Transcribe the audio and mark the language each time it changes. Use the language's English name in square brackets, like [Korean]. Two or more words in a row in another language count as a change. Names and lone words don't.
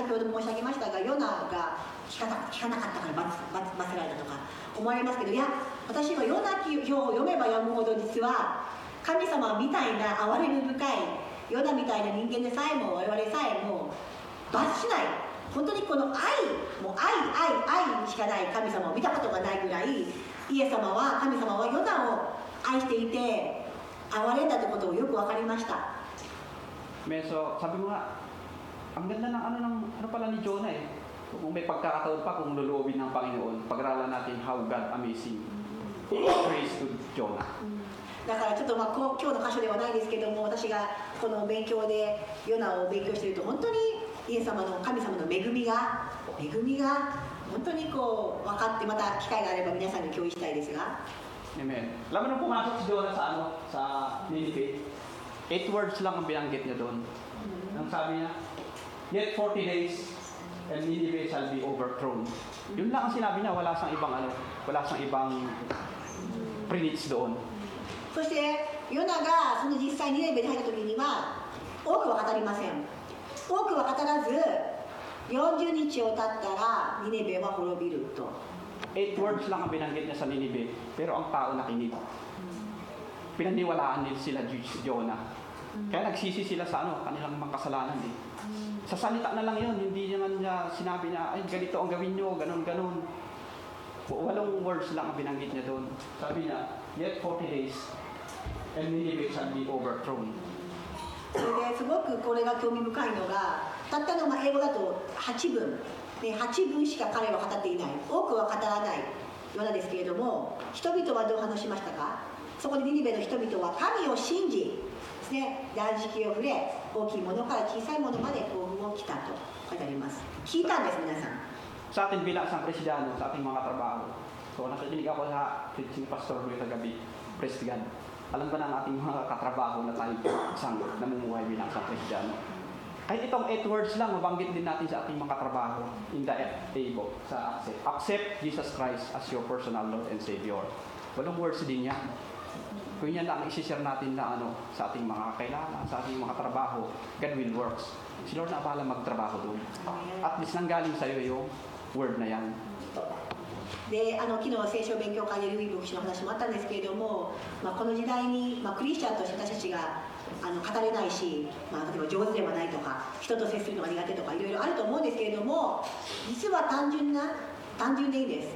[Japanese] 先ほど申し上げましたが、ヨナが聞かなかったから罰せられたとか思われますけど、いや、私はヨナ記を読めば読むほど実は神様みたいな憐れみ深いヨナみたいな人間でさえも我々さえも罰しない、本当にこの愛にしかない神様を見たことがないぐらい、神様はヨナを愛していて憐れんだということをよく分かりました。 [Filipino] So, sabi mo nga, ang ganda ng ano pala ni Jonah eh. Kung may pagkakataon pa, kung luluobin ng Panginoon, pag-aralan natin [English] how God amazing grace to Jonah. [Japanese] だからちょっと今日の箇所ではないですけども、私がこの勉強でヨナを勉強していると、本当にイエス様の神様の恵みが本当にこう分かって、また機会があれば皆さんに共有したいですが。 [Filipino] Amen. Alam mo nung pumasok si Jonah sa Nineveh, 8 words lang ang binanggit niya doon. Ang sabi niya, [English] yet 40 days and Nineveh shall be overthrown. [Filipino] Yun lang ang sinabi niya, wala sang ibang pre-needs doon. [Japanese] そしてヨナがその実際ニネベに入った時には多くは語りません。多くは語らず、40日を経ったらニネベは滅びると。 [Filipino] 8 words lang ang binanggit niya sa Nineveh, pero ang tao nakinig. Pinaniwalaan nila sila Jonah. Kaya nagsisi sila sa kanilang mga kasalanan eh. Sa salita na lang yun, hindi naman niya sinabi niya, ay ganito ang gawin niyo, ganun. 8 words lang ang binanggit niya doon. Sabi niya, [English] yet 40 days, and Nineveh shall be overthrown. [Japanese] それですごくこれが興味深いのが、たったの英語だと8分、8分しか彼は語っていない、多くは語らないヨナですけれども、人々はどう話しましたか。そこでニニベの人々は神を信じですね、断食を触れ、大きいものから小さいものまで幸運を来たと書いてあります。聞いたんです、皆さん。 [Filipino] Sa atin bilang isang Kristiyano, sa ating mga trabaho. So nakikinig ako sa preaching pastor Luis kagabi, praise God. Alam ba ng ating mga katrabaho na tayo isang namumuhay bilang isang Kristiyano? Kahit itong 8 words lang, mabanggit din natin sa ating mga katrabaho [English] in the table, [Filipino] sa accept. [English] Accept Jesus Christ as your personal Lord and Savior. [Filipino] 8 words din yan. Kung yan lang isi-share natin na sa ating mga kakilala, sa ating mga trabaho, [English] God will works. [Filipino] Si Lord na pala magtrabaho doon. At least nanggaling sa'yo yung word na yan. [Japanese] で昨日聖書勉強会でルイ牧師の話もあったんですけれども、この時代に、クリスチャンとして私たちが語れないし、例えば上手ではないとか、人と接するのが苦手とかいろいろあると思うんですけれども、実は単純でいいです。